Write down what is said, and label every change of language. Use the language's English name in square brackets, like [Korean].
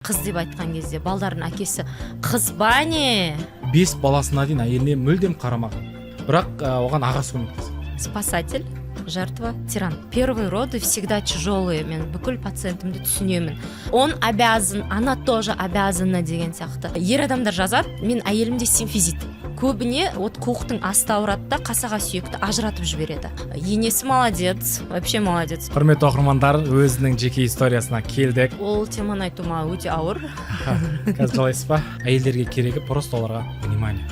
[Kazakh] қыз деп айтқан кезде балдардың әкесі қыз ба не? 5 баласына дейін әйеліне мүлдем қарамаған. Бірақ оған ағасы көмектеседі. [Russian] Спасатель, жертва, тиран. Первые роды всегда тяжелые. [Kazakh] Мен бүкіл пациентімді түсінемін. [Russian] Он обязан, она тоже обязана [Kazakh] деген сияқты. Ер адамдар жазады, мен әйелімде симфизит. Көбіне құлықтың асты ауырады да қасаға сүйекті ажыратып жібереді. [Russian] Енесі молодец, вообще молодец. [Kazakh] Құрметті оқырмандар, өзінің жеке историясына келдік. Ол теманы айтуыма өте ауыр. Қазір қалайсыз ба? Әйелдерге керегі просто оларға внимание.